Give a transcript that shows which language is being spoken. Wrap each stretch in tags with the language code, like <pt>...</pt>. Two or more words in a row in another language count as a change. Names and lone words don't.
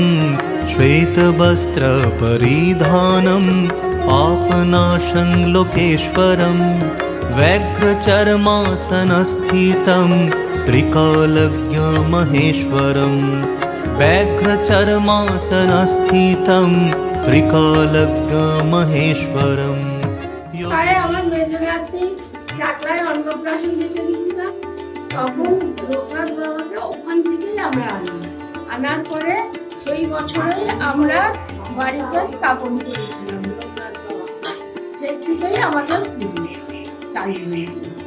<sa>श्वेतवस्त्र परिधानं पापनाशं लोकेश्वरम्। व्याघ्रचर्मासनस्थितं त्रिकालज्ञ महेश्वरम्। व्याघ्रचर्मासनस्थितं त्रिकालज्ञ महेश्वरम्।</sa> <bn>আমার মেজরাতে যাত্রায় অন্নপ্রাশন দিতে দিয়েছিলাম, তখন লোকনাথ বাবাকে ওখান থেকে আমরা আনার পরে সেই বছরে আমরা বাড়িতে স্থাপন করেছিলাম লোকনাথ বাবা। সেই থেকেই আমাদের চালু হয়েছিল।</bn>